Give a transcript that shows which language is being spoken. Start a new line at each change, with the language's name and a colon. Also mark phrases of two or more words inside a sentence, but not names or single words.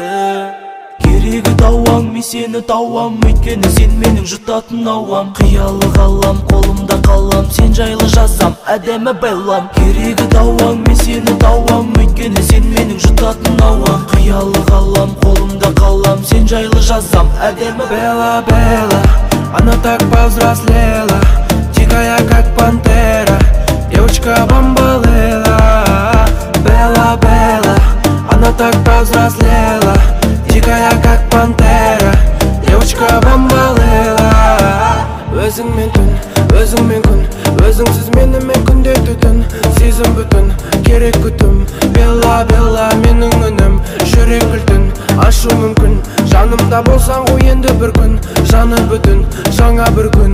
Kazakh: Керегі тауам, мен сені тауам, өйткені сен менің жұтатын ауам. Қиялы қалам, қолымда қалам, сен жайлы жазам, әдемі байлам. Керегі тауам, мен сені тауам, өйткені сен менің жұтатын ауам. Қиялы қалам, қолымда қалам, сен жайлы жазам, әдемі.
Russian: Бела, Бела, она так повзрослела, тихая как пантера, девочка бомбалела. Бела, Бела, она так повзрослела, тихая как пантера, девочка бомбалела.
Kazakh: Өзіңмен түн, өзіңмен күн, өзіңсіз менімен күнде түтін. Сезім бүтін, керек күтім. Бела, Бела, менің үнім, жүрек кілтін ашу мүмкін. Жанымда болсаң ғой енді бір күн, жаны бүтін, жаңа бір күн.